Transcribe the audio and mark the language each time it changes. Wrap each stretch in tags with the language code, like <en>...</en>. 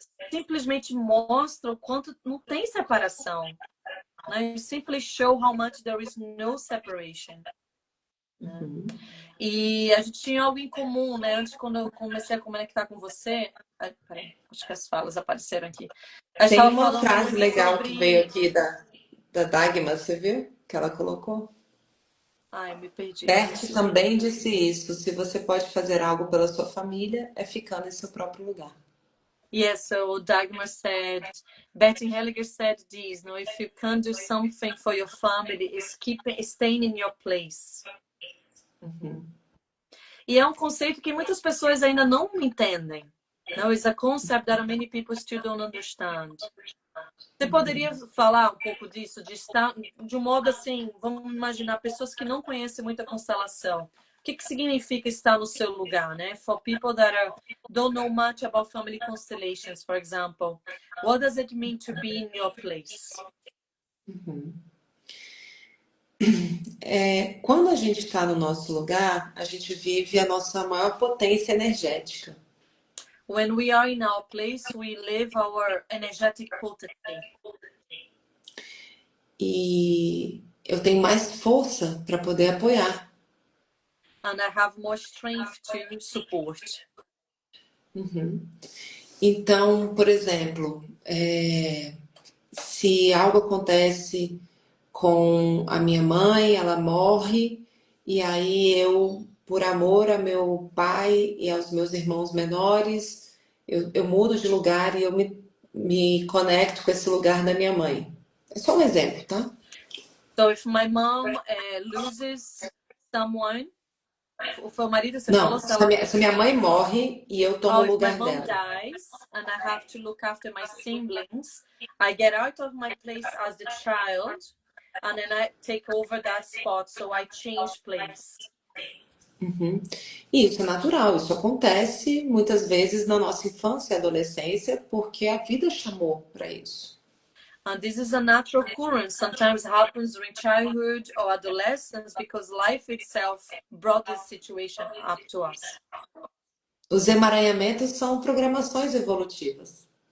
<pt>Simplesmente mostra o quanto não tem separação. Né?</pt> <en>It simply show how much there is no separation.</en> <pt>E a gente tinha algo em comum, né? Antes, quando eu comecei a conectar com você... Peraí, acho que as falas apareceram aqui. Tem uma frase legal que veio aqui da Dagmar, você viu? Que ela colocou. Ai, me perdi. Bert também disse isso. Se você pode fazer algo pela sua família, é ficar em seu próprio lugar.</pt> <en>Yes, so Dagmar said, Betty Hellinger said this, no, if you can do something for your family, is staying in your place.</en> <pt>E é um conceito que muitas pessoas ainda não entendem.</pt> <en>No, it's a concept that many people still don't understand.</en> <pt>Você poderia falar um pouco disso, de estar de um modo assim, vamos imaginar pessoas que não conhecem muito a constelação. O que significa estar no seu lugar, né?</pt> <en>For people that don't know much about family constellations, for example, what does it mean to be in your place?</en> <pt>Quando a gente está no nosso lugar, a gente vive a nossa maior potência energética.</pt> <en>When we are in our place, we live our energetic potency.</en> <pt>E eu tenho mais força para poder apoiar.</pt> <en>And I have more strength to support.</en> <pt>Então, por exemplo, se algo acontece com a minha mãe, ela morre, e aí eu, por amor a meu pai e aos meus irmãos menores, eu mudo de lugar e eu me conecto com esse lugar da minha mãe. É só um exemplo, tá?</pt> <en>So if my mom loses someone,</en> <pt>foi o marido, você Não, falou? se minha mãe morre e eu tomo o lugar dela.</pt> <en>If my mom dies and I have to look after my siblings, I get out of my place as the child and then I take over that spot, so I change place.</en> <pt>Isso é natural, isso acontece muitas vezes na nossa infância e adolescência porque a vida chamou para isso.</pt> <en>And this is a natural occurrence. Sometimes happens during childhood or adolescence because life itself brought this situation up to us.</en> <pt>Os emaranhamentos são programações evolutivas.</pt>